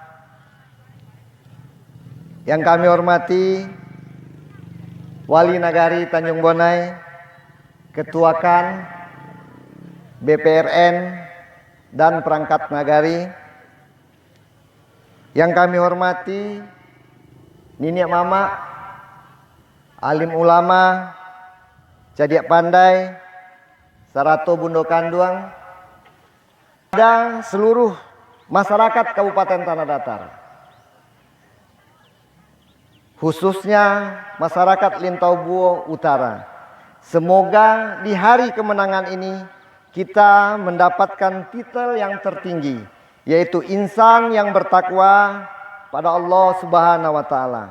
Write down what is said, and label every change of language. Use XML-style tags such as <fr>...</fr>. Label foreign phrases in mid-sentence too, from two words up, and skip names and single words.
<id>yang kami hormati Wali Nagari Tanjung Bonai, Ketua KAN, BPRN, dan perangkat nagari, yang kami hormati Nenek Mama, alim ulama,</id> <min>cadiak pandai, Sarato Bundo Kanduang,</min> <id>dan seluruh masyarakat Kabupaten Tanah Datar, khususnya masyarakat Lintau Buah Utara. Semoga di hari kemenangan ini kita mendapatkan titel yang tertinggi, yaitu insan yang bertakwa pada Allah</id> <ar>Subhanahu wa Ta'ala.</ar>